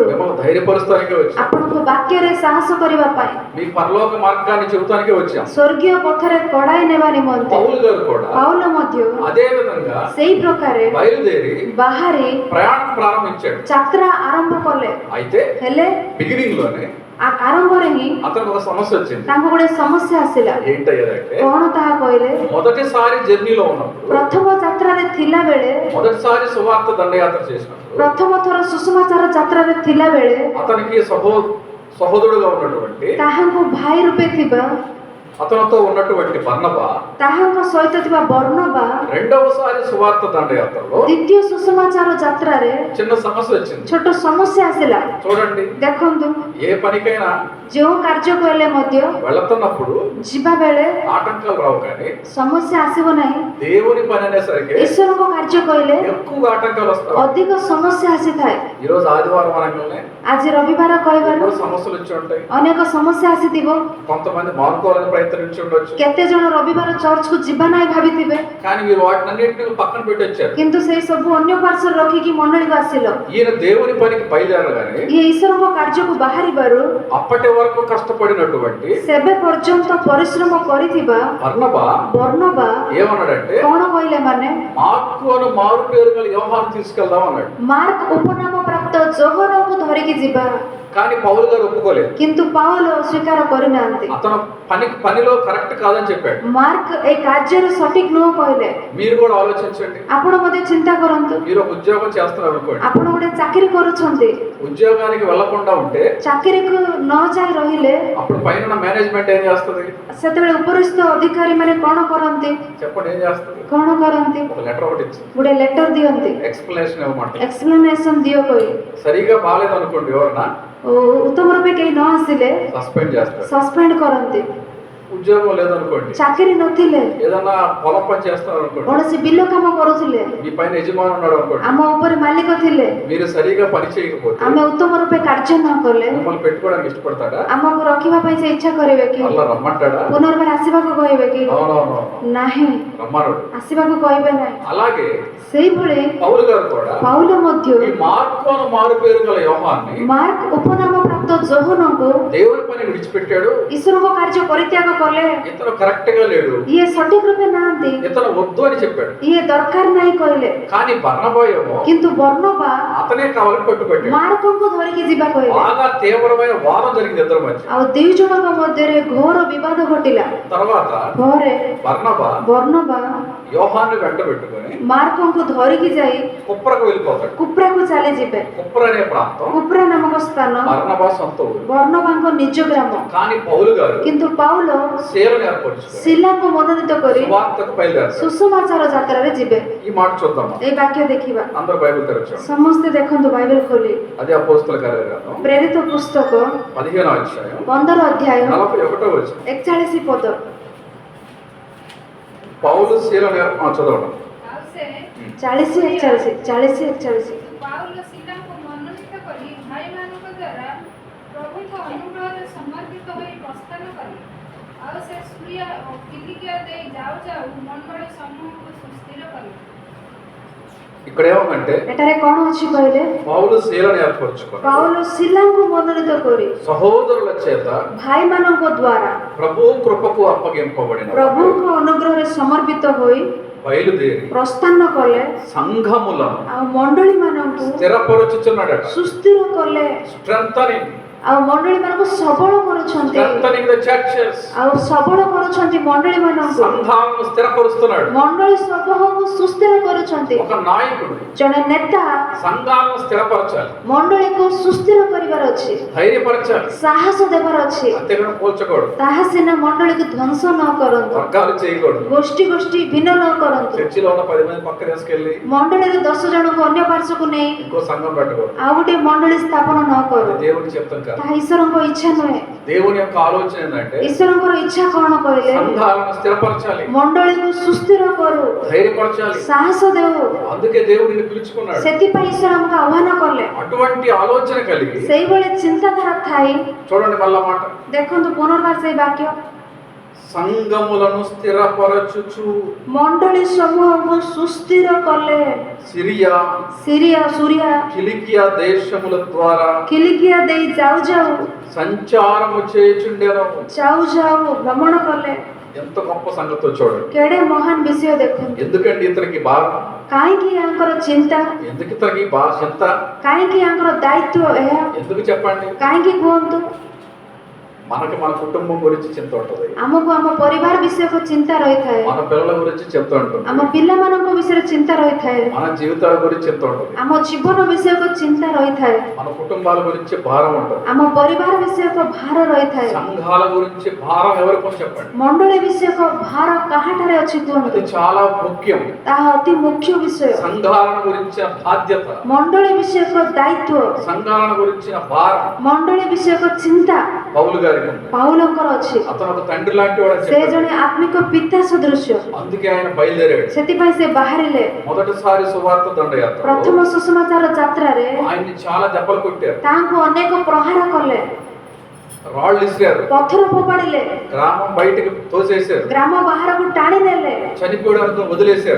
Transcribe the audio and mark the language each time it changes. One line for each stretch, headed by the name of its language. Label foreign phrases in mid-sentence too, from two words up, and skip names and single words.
Telugu: మిమ్మల్ని ధైర్యపరుస్తానికే వచ్చాం,
Odia: ଆପଣଙ୍କୁ ବାକ୍ୟରେ ସାହସ କରିବା ପାଇଁ,
Telugu: మీ పరలోక మార్గాన్ని చెబుతానికే వచ్చాం.
Odia: ସ୍ୱର୍ଗୀୟ ପଥରେ କଢାଇ ନେବା ନିମନ୍ତେ।
Telugu: పౌలు గారు కూడా
Odia: ପାଉଲ ମଧ୍ୟ
Telugu: అదే విధంగా
Odia: ସେଇ ପ୍ରକାରେ
Telugu: బయలుదేరి
Odia: ବାହାରି
Telugu: ప్రయాణం ప్రారంభించాడు.
Odia: ଯାତ୍ରା ଆରମ୍ଭ କଲେ।
Telugu: అయితే
Odia: ହେଲେ
Telugu: బిగినింగ్ లోనే
Odia: ଆରମ୍ଭରେ ହିଁ
Telugu: అతనికి ఒక సమస్య వచ్చింది.
Odia: ତାଙ୍କୁ ଗୋଟେ ସମସ୍ୟା ଆସିଲା।
Telugu: ఏంటయ్యారంటే
Odia: କଣ ତାହା କହିଲେ?
Telugu: మొదటిసారి జర్నీలో ఉన్నప్పుడు,
Odia: ପ୍ରଥମ ଯାତ୍ରାରେ ଥିଲା ବେଳେ,
Telugu: మొదటిసారి సువార్త దండయాత్ర చేసినప్పుడు
Odia: ପ୍ରଥମ ଥର ସୁଷମାଚାର ଯାତ୍ରାରେ ଥିଲା ବେଳେ
Telugu: అతనికి సహోదరుడుగా ఉన్నటువంటి
Odia: ତାହାଙ୍କୁ ଭାଇ ରୂପେ ଥିବା,
Telugu: అతనితో ఉన్నటువంటి బర్నబా
Odia: ତାହାଙ୍କ ସହିତ ଥିବା ବର୍ଣ୍ଣବା
Telugu: రెండవసారి సువార్త దండయాత్రలో
Odia: ଦ୍ୱିତୀୟ ସୁଷମାଚାର ଯାତ୍ରାରେ
Telugu: చిన్న సమస్య వచ్చింది.
Odia: ଛୋଟ ସମସ୍ୟା ଆସିଲା।
Telugu: చూడండి,
Odia: ଦେଖନ୍ତୁ,
Telugu: ఏ పనికైనా
Odia: ଯେଉଁ କାର୍ଯ୍ୟକୁ ହେଲେ ମଧ୍ୟ
Telugu: వెళుతున్నప్పుడు
Odia: ଯିବା ବେଳେ
Telugu: ఆటంకాలు రావు, కానీ
Odia: ସମସ୍ୟା ଆସିବ ନାହିଁ।
Telugu: దేవుని పని అనేసరికి
Odia: ଈଶ୍ୱରଙ୍କ କାର୍ଯ୍ୟ କହିଲେ
Telugu: ఎక్కువగా ఆటంకాలు వస్తాయి.
Odia: ଅଧିକ ସମସ୍ୟା ଆସିଥାଏ।
Telugu: ఈరోజు ఆదివారం అనగానే
Odia: ଆଜି ରବିବାର କହିବାରୁ
Telugu: ఎన్నో సమస్యలు వచ్చి ఉంటాయి.
Odia: ଅନେକ ସମସ୍ୟା ଆସିଥିବ।
Telugu: కొంతమంది మానుకోవాలని ప్రయత్నించి ఉండొచ్చు.
Odia: କେତେ ଜଣ ରବିବାର ଚର୍ଚ୍ଚକୁ ଯିବା ନାହିଁ ଭାବିଥିବେ,
Telugu: కానీ మీరు వాటిని అన్నింటినీ పక్కన పెట్టి వచ్చారు.
Odia: କିନ୍ତୁ ସେଇ ସବୁ ଅନ୍ୟ ପାର୍ଶ୍ୱରେ ରଖିକି ମଣ୍ଡଳୀକୁ ଆସିଲ।
Telugu: ఈయన దేవుని పనికి బయలుదేరగానే
Odia: ଇଏ ଈଶ୍ୱରଙ୍କ କାର୍ଯ୍ୟକୁ ବାହାରିବାରୁ
Telugu: అప్పటి వరకు కష్టపడినటువంటి
Odia: ସେବେ ପର୍ଯ୍ୟନ୍ତ ପରିଶ୍ରମ କରିଥିବା
Telugu: బర్నబా
Odia: ବର୍ଣ୍ଣବା
Telugu: ఏమన్నాడంటే,
Odia: କଣ କହିଲେ ମାନେ
Telugu: మార్కు అను మారు పేరు గల యోహాను తీసుకెళ్దాం అన్నాడు.
Odia: ମାର୍କ ଉପନାମ ପ୍ରାପ୍ତ ଯୋହନକୁ ଧରିକି ଯିବା।
Telugu: కానీ పౌలు గారు ఒప్పుకోలేదు.
Odia: କିନ୍ତୁ ପାଉଲ ସ୍ୱୀକାର କରିନାହାନ୍ତି।
Telugu: అతను పనిలో కరెక్ట్ కాదని చెప్పాడు.
Odia: ମାର୍କ ଏ କାର୍ଯ୍ୟରେ ସଠିକ ନୁହଁ କହିଲେ।
Telugu: మీరు కూడా ఆలోచించండి.
Odia: ଆପଣ ମଧ୍ୟ ଚିନ୍ତା କରନ୍ତୁ।
Telugu: మీరు ఒక ఉద్యోగం చేస్తున్నారు అనుకోండి.
Odia: ଆପଣ ଗୋଟେ ଚାକିରି କରୁଛନ୍ତି,
Telugu: ఉద్యోగానికి వెళ్లకుండా ఉంటే
Odia: ଚାକିରିକୁ ନ ଯାଇ ରହିଲେ
Telugu: అప్పుడు పైన మేనేజ్మెంట్ ఏం చేస్తుంది?
Odia: ସେତେବେଳେ ଉପରିସ୍ଥ ଅଧିକାରୀ ମାନେ କଣ କରନ୍ତି?
Telugu: చెప్పండి ఏం చేస్తుంది?
Odia: କଣ କରନ୍ତି?
Telugu: ఒక లెటర్ ఒకటి ఇచ్చి
Odia: ଗୋଟେ ଲେଟର ଦିଅନ୍ତି,
Telugu: ఎక్స్ప్లెనేషన్ ఇవ్వమంట.
Odia: ଏକ୍ସପ୍ଲେନେସନ ଦିଅ କହି।
Telugu: సరిగా బాలేదు అనుకోండి, ఎవరన్నా
Odia: ଉତ୍ତମ ରୂପେ କେହି ନ ଆସିଲେ
Telugu: సస్పెండ్ చేస్తారు.
Odia: ସସ୍ପେଣ୍ଡ କରନ୍ତି।
Telugu: ఉద్యోగం లేదనుకోండి,
Odia: ଚାକିରି ନଥିଲେ,
Telugu: ఏదన్నా పొలం పని చేస్తున్నారు అనుకోండి,
Odia: କୌଣସି ବିଲ କାମ କରୁଥିଲେ,
Telugu: మీ పైన యజమాని ఉన్నాడు అనుకోండి,
Odia: ଆମ ଉପରେ ମାଲିକ ଥିଲେ,
Telugu: మీరు సరిగా పని చేయకపోతే
Odia: ଆମେ ఉତ୍ତମ ରୂପେ କାର୍ଯ୍ୟ ନ କଲେ
Telugu: మిమ్మల్ని పెట్టుకోవడానికి ఇష్టపడతాడా?
Odia: ଆମକୁ ରଖିବା ପାଇଁ ସେ ଇଚ୍ଛା କରିବେ କି?
Telugu: అలా రమ్మంటాడా?
Odia: ପୁନର୍ବାର ଆସିବାକୁ କହିବେ କି?
Telugu: అవునవును,
Odia: ନାହିଁ,
Telugu: రమ్మన్నాడు.
Odia: ଆସିବାକୁ କହିବେ ନାହିଁ।
Telugu: అలాగే
Odia: ସେଇଭଳି
Telugu: పౌలు గారు కూడా
Odia: ପାଉଲ ମଧ୍ୟ
Telugu: ఈ మార్కు అను మారు పేరు గల యోహాన్ని
Odia: ମାର୍କ ଉପନାମ ପ୍ରାପ୍ତ ଯୋହନଙ୍କୁ
Telugu: దేవుని పని విడిచిపెట్టాడు.
Odia: ଈଶ୍ୱରଙ୍କ କାର୍ଯ୍ୟ ପରିତ୍ୟାଗ କଲେ।
Telugu: ఇతను కరెక్ట్ గా లేడు,
Odia: ଇଏ ସଠିକ ରୂପେ ନାହାନ୍ତି,
Telugu: ఇతను వద్దు అని చెప్పాడు.
Odia: ଇଏ ଦରକାର ନାହିଁ କହିଲେ।
Telugu: కానీ బర్నబా ఏమో
Odia: କିନ୍ତୁ ବର୍ଣ୍ଣବା
Telugu: అతనే కావాలని పట్టుబట్టాడు.
Odia: ମାର୍କଙ୍କୁ ଧରିକି ଯିବା କହିଲେ।
Telugu: బాగా తీవ్రమైన వాదం జరిగింది ఇద్దరి మధ్య.
Odia: ଆଉ ଦୁଇ ଜଣଙ୍କ ମଧ୍ୟରେ ଘୋର ବିବାଦ ଘଟିଲା।
Telugu: తర్వాత
Odia: ପରେ
Telugu: బర్నబా
Odia: ବର୍ଣ୍ଣବା
Telugu: యోహాన్ని వెంట పెట్టుకుని
Odia: ମାର୍କଙ୍କୁ ଧରିକି ଯାଇ
Telugu: కుప్రకు వెళ్ళిపోతాడు.
Odia: କୁପ୍ରାକୁ ଚାଲିଯିବେ।
Telugu: కుప్ర అనే ప్రాంతం
Odia: କୁପ୍ରା ନାମକ ସ୍ଥାନ
Telugu: బర్నబా సొంత ఊరు.
Odia: ବର୍ଣ୍ଣବାଙ୍କ ନିଜ ଗ୍ରାମ।
Telugu: కానీ పౌలు గారు
Odia: କିନ୍ତୁ ପାଉଲ
Telugu: సేవను ఏర్పరచుకుని
Odia: ଶିଲାଙ୍କୁ ମନୋନୀତ କରି
Telugu: సువార్తకు బయలుదేరారు.
Odia: ସୁସମାଚାର ଯାତ୍ରାରେ ଯିବେ।
Telugu: ఈ మాట చూద్దాం.
Odia: ଏଇ ବାକ୍ୟ ଦେଖିବା।
Telugu: అందరూ బైబిల్ తెరచండి.
Odia: ସମସ୍ତେ ଦେଖନ୍ତୁ ବାଇବେଲ ଖୋଲି।
Telugu: అదే అపోస్తల కార్యగ్రంథం
Odia: ପ୍ରେରିତ ପୁସ୍ତକ
Telugu: 15వ అధ్యాయం
Odia: 15 ଅଧ୍ୟାୟ
Telugu: 41వ వచనం.
Odia: 41 ପଦ।
Telugu: పౌలు శీలను చదవడం.
Odia: ଆଉ ସେ 40 41 ପାଉଲ ଶିଲାଙ୍କୁ ମନୋନୀତ କରି ଭାଇମାନଙ୍କ ଦ୍ୱାରା ପ୍ରଭୁଙ୍କ ଅନୁଗ୍ରହରେ ସମର୍ପିତ ହୋଇ ପ୍ରସ୍ଥାନ କଲେ। ଆଉ ସେ ସୁରିଆ ଓ କିଲିକିଆ ଦେଇ ଯାଉ ଯାଉ ମଣ୍ଡଳୀ ସମୂହକୁ ସୁସ୍ଥିର କଲେ।
Telugu: ఇక్కడ ఏమంటే
Odia: ଏଠାରେ କଣ ଅଛି କହିଲେ?
Telugu: పౌలు శీలను ఏర్పరచుకుని
Odia: ପାଉଲ ଶିଲାଙ୍କୁ ମନୋନୀତ କରି
Telugu: సహోదరుల చేత
Odia: ଭାଇମାନଙ୍କ ଦ୍ୱାରା
Telugu: ప్రభు కృపకు అప్పగింపబడిన
Odia: ପ୍ରଭୁଙ୍କ ଅନୁଗ୍ରହରେ ସମର୍ପିତ ହୋଇ
Telugu: బయలుదేరి
Odia: ପ୍ରସ୍ଥାନ କଲେ।
Telugu: సంఘములను
Odia: ଆଉ ମଣ୍ଡଳୀ ମାନଙ୍କୁ
Telugu: స్థిరపరచుచున్నాడట.
Odia: ସୁସ୍ଥିର କଲେ।
Telugu: స్ట్రెంథనింగ్
Odia: ଆଉ ମଣ୍ଡଳୀ ମାନଙ୍କୁ ସବଳ କରୁଛନ୍ତି।
English: strengthening the churches.
Odia: ଆଉ ସବଳ କରୁଛନ୍ତି ମଣ୍ଡଳୀ ମାନଙ୍କୁ।
Telugu: సంఘాలను స్థిరపరుస్తున్నాడు.
Odia: ମଣ୍ଡଳୀ సమూహକୁ ସୁସ୍ଥିର କରୁଛନ୍ତି।
Telugu: ఒక నాయకుడు
Odia: ଜଣେ ନେତା
Telugu: సంఘాలను స్థిరపరచాలి,
Odia: ମଣ୍ଡଳୀକୁ ସୁସ୍ଥିର କରିବାର ଅଛି,
Telugu: ధైర్యపరచాలి,
Odia: ସାହସ ଦେବାର ଅଛି।
Telugu: అంతేగాని పోల్చకూడదు,
Odia: ତାହା ସିନା ମଣ୍ଡଳୀକୁ ଧ୍ୱଂସ ନ କରନ୍ତୁ,
Telugu: వర్గాలు చేయకూడదు.
Odia: ଗୋଷ୍ଠୀ ଗୋଷ୍ଠୀ ଭିନ୍ନ ନ କରନ୍ତୁ,
Telugu: చర్చిలో ఉన్న 10 మంది పక్కన వేసుకెళ్ళి
Odia: ମଣ୍ଡଳୀରେ 10 ଜଣଙ୍କୁ ଅନ୍ୟ ପାର୍ଶ୍ୱକୁ ନେଇ
Telugu: ఇంకో సంఘం పెట్టకూడదు.
Odia: ଆଉ ଗୋଟେ ମଣ୍ଡଳୀ ସ୍ଥାପନ ନ କରୁ।
Telugu: అది దేవుని చెప్తాం కాదు.
Odia: ତାହା ଈଶ୍ୱରଙ୍କ ଇଚ୍ଛା ନୁହେଁ।
Telugu: దేవుని యొక్క ఆలోచన ఏంటంటే
Odia: ଈଶ୍ୱରଙ୍କର ଇଚ୍ଛା କଣ କହିଲେ?
Telugu: సంఘాలను స్థిరపరచాలి,
Odia: ମଣ୍ଡଳୀକୁ ସୁସ୍ଥିର କରୁ,
Telugu: ధైర్యపరచాలి.
Odia: ସାହସ ଦେଉ।
Telugu: అందుకే దేవుడు నిన్ను పిలుచుకున్నాడు.
Odia: ସେଥିପାଇଁ ଈଶ୍ୱର ଆମକୁ ଆହ୍ୱାନ କଲେ।
Telugu: అటువంటి ఆలోచన కలిగి
Odia: ସେଇଭଳି ଚିନ୍ତାଧାରା ଥାଇ
Telugu: చూడండి మళ్ళా మాట,
Odia: ଦେଖନ୍ତୁ ପୁନର୍ବାର ସେଇ ବାକ୍ୟ,
Telugu: సంఘములను స్థిరపరచుచు
Odia: ମଣ୍ଡଳୀ ସମୂହକୁ ସୁସ୍ଥିର କଲେ।
Telugu: సిరియా
Odia: ସୁରିଆ
Telugu: కిలికియా దేశముల ద్వారా
Odia: କିଲିକିଆ ଦେଇ ଯାଉ ଯାଉ
Telugu: సంచారము చేయుచుండెను.
Odia: ଭ୍ରମଣ କଲେ।
Telugu: ఎంత గొప్ప సంగతో చూడండి.
Odia: କେଡ଼େ ମହାନ ବିଷୟ ଦେଖନ୍ତୁ।
Telugu: ఎందుకండి ఇతనికి బాధ?
Odia: କାହିଁକି ୟାଙ୍କର ଚିନ୍ତା?
Telugu: ఎందుకు ఇతనికి బాధ చింత?
Odia: କାହିଁକି ୟାଙ୍କର ଦାୟିତ୍ୱ ଏହା?
Telugu: ఎందుకు చెప్పండి?
Odia: କାହିଁକି କୁହନ୍ତୁ?
Telugu: మనకి మన కుటుంబం గురించి చింత ఉంటుంది,
Odia: ଆମକୁ ଆମ ପରିବାର ବିଷୟକୁ ଚିନ୍ତା ରହିଥାଏ,
Telugu: మన పిల్లల గురించి చింత ఉంటుంది,
Odia: ଆମ ପିଲାମାନଙ୍କ ବିଷୟରେ ଚିନ୍ତା ରହିଥାଏ,
Telugu: మన జీవితాల గురించి చింత ఉంటుంది,
Odia: ଆମ ଜୀବନ ବିଷୟକୁ ଚିନ୍ତା ରହିଥାଏ,
Telugu: మన కుటుంబాల గురించి భారం ఉంటుంది,
Odia: ଆମ ପରିବାର ବିଷୟକ ଭାର ରହିଥାଏ।
Telugu: సంఘాల గురించి భారం ఎవరికి చెప్పండి?
Odia: ମଣ୍ଡଳୀ ବିଷୟକ ଭାର କାହାଠାରେ ଅଛି
Telugu: అది
Odia: କୁହନ୍ତୁ?
Telugu: చాలా ముఖ్యం.
Odia: ତାହା ଅତି ମୁଖ୍ୟ ବିଷୟ।
Telugu: సంఘాలను గురించిన బాధ్యత,
Odia: ମଣ୍ଡଳୀ ବିଷୟକ ଦାୟିତ୍ୱ,
Telugu: సంఘాలను గురించిన భారం
Odia: ମଣ୍ଡଳୀ ବିଷୟକ ଚିନ୍ତା
Telugu: పౌలు గారికి ఉంది.
Odia: ପାଉଲଙ୍କର ଅଛି।
Telugu: అతను ఒక తండ్రి లాంటి వాడు అని
Odia: ସେ
Telugu: చెప్పాడు.
Odia: ଜଣେ ଆତ୍ମିକ ପିତା ସଦୃଶ୍ୟ।
Telugu: అందుకే ఆయన బయలుదేరాడు.
Odia: ସେଥିପାଇଁ ସେ ବାହାରିଲେ।
Telugu: మొదటిసారి సువార్త దండయాత్ర
Odia: ପ୍ରଥମ ସୁସମାଚାର ଯାତ୍ରାରେ
Telugu: ఆయన్ని చాలా దెబ్బలు కొట్టారు,
Odia: ତାଙ୍କୁ ଅନେକ ପ୍ରହାର କଲେ,
Telugu: రాళ్ళు ఇసిరారు,
Odia: ପଥର ଫୋପାଡ଼ିଲେ,
Telugu: గ్రామం బయటకు తోసేశారు,
Odia: ଗ୍ରାମ ବାହାରକୁ ଟାଣି ନେଲେ,
Telugu: చనిపోవడానికి వదిలేశారు.